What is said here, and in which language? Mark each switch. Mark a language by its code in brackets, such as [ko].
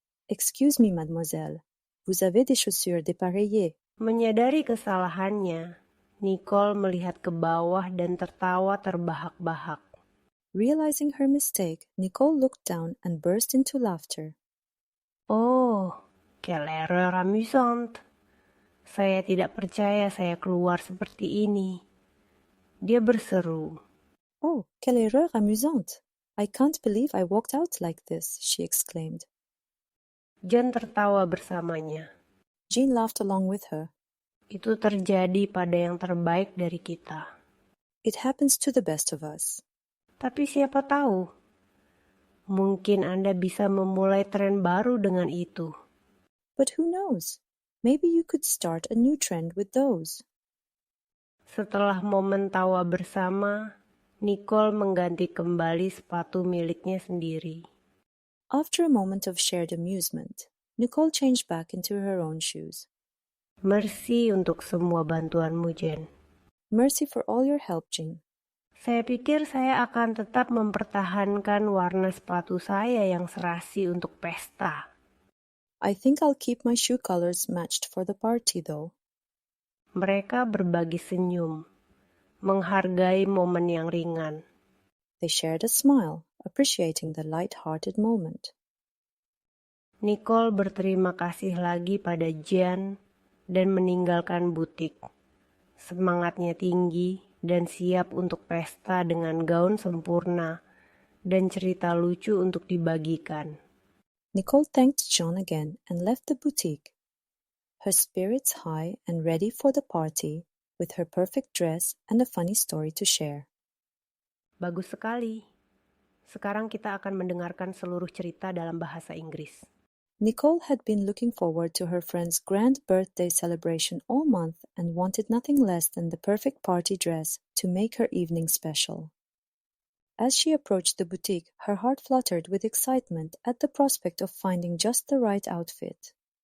[en] "Excuse me, mademoiselle. [fr] Vous avez des chaussures dépareillées?" [id] Menyadari kesalahannya, Nicole melihat ke bawah dan tertawa terbahak-bahak. [en] Realizing her mistake, Nicole looked down and burst into laughter. [fr] "Oh, quelle erreur amusante. [id] Saya tidak percaya saya keluar seperti ini." Dia berseru. [fr] "Oh, quelle erreur amusante. [en] I can't believe I walked out like this," she exclaimed. [id] Jean tertawa bersamanya. [en] Jean laughed along with her. [id] Itu terjadi pada yang terbaik dari kita. [en] It happens to the best of us. [id] Tapi siapa tahu, mungkin Anda bisa memulai tren baru dengan itu. [en] But who knows? Maybe you could start a new trend with those. [id] Setelah momen tawa bersama, Nicole mengganti kembali sepatu miliknya sendiri. [en] After a moment of shared amusement, Nicole changed back into her own shoes. [id] Merci untuk semua bantuanmu, Jen. [en] Mercy for all your help, Jean. [id] Saya pikir saya akan tetap mempertahankan warna sepatu saya yang serasi untuk pesta. [en] I think I'll keep my shoe colors matched for the party, though. [id] Mereka berbagi senyum, menghargai momen yang ringan. [en] They shared a smile, appreciating the light-hearted moment. [id] Nicole berterima kasih lagi pada Jean dan meninggalkan butik. Semangatnya tinggi dan siap untuk pesta dengan gaun sempurna dan cerita lucu untuk dibagikan. [en] Nicole thanked John again and left the boutique, her spirits high and ready for the party, with her perfect dress and a funny story to share. [id] Bagus sekali. Sekarang kita akan mendengarkan seluruh cerita dalam bahasa Inggris. [en] Nicole had been looking forward to her friend's grand birthday celebration all month and wanted nothing less than the perfect party dress to make her evening special. As she approached the boutique, her heart fluttered with excitement at the prospect of finding just the right outfit.